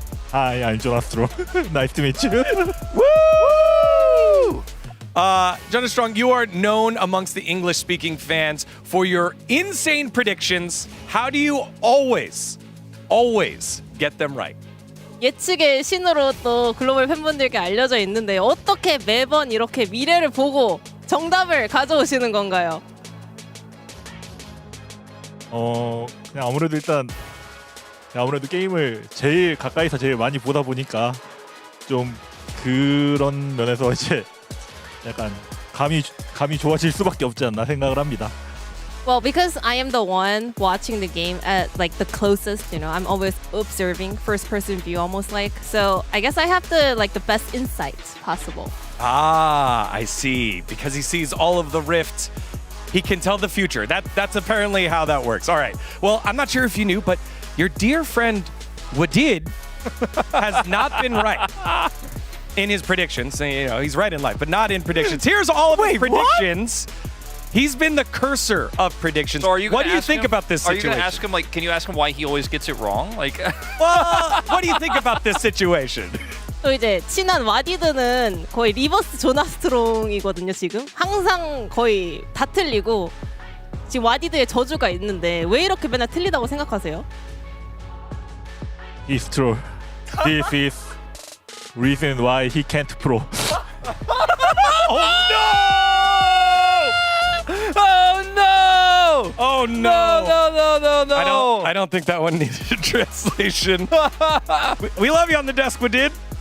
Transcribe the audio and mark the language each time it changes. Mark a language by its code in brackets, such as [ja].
[en] Hi, I'm Jonah Strong. Nice to meet you. Woo! Jonah Strong, you are known amongst the English-speaking fans for your insane predictions. How do you always get them right? [ko] 예측의 신으로 또 글로벌 팬분들께 알려져 있는데 어떻게 매번 이렇게 미래를 보고 정답을 가져오시는 건가요? 그냥 아무래도 게임을 제일 가까이서 제일 많이 보다 보니까 좀 그런 면에서 이제 약간 감이 좋아질 수밖에 없지 않나 생각을 합니다. [en] Well, because I am the one watching the game at like the closest, I'm always observing first-person view almost like. So I guess I have the best insights possible. I see. Because he sees all of the rift he can tell the future. That's apparently how that works. All right. Well, I'm not sure if you knew, but your dear friend Woori has not been right in his predictions. You know, he's right in life, but not in predictions. Here's all of his predictions. He's been the cursor of predictions. So are you what do you think about this situation? Are you going to ask him, like, can you ask him why he always gets it wrong? Like, well, what do you think about this situation? [ko] 또 이제 친한 와디드는 거의 리버스 조나스트롱이거든요. 지금 항상 거의 다 틀리고 지금 와디드의 저주가 있는데 왜 이렇게 맨날 틀리다고 생각하세요? [en] It's true. This is reason why he can't pro. Oh no! Oh no! No! I don't think that one needed a translation. We love you on the desk, we did.